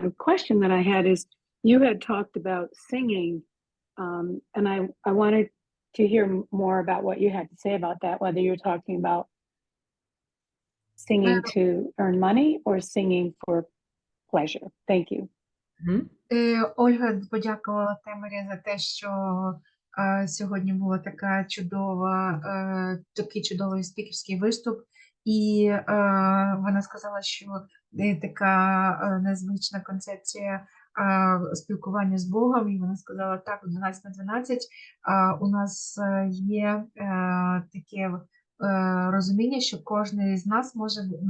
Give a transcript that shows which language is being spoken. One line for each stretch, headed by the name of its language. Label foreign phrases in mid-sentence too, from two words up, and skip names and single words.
English: The question that I had is, you had talked about singing, and I wanted to hear more about what you had to say about that, whether you're talking about singing to earn money or singing for pleasure. Thank you. Mhm.
Ukrainian: Ольга подякувала Тамарі за те, що Сьогодні була такий чудовий спікерський виступ, і вона сказала, що така незвична концепція спілкування з Богом, і вона сказала, так, у 12 на 12 у нас є таке розуміння, що кожен з нас може